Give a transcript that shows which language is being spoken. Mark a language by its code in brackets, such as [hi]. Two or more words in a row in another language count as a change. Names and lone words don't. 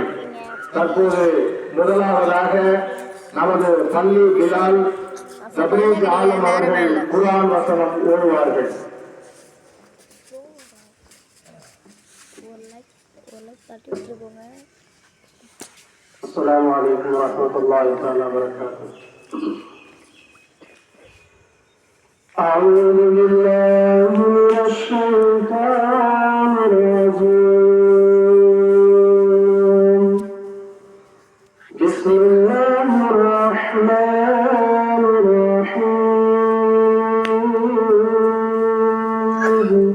[ta] தற்போது முதலாவதாக நமது பள்ளி பிலால் தப்ரீக் ஆலம் அவர்கள் குர்ஆன் வசனம் ஓதுவார்கள். [ar] السلام عليكم ورحمة الله تعالى وبركاته. أعوذ بالله من الشيطان الرجيم. بسم الله الرحمن الرحيم.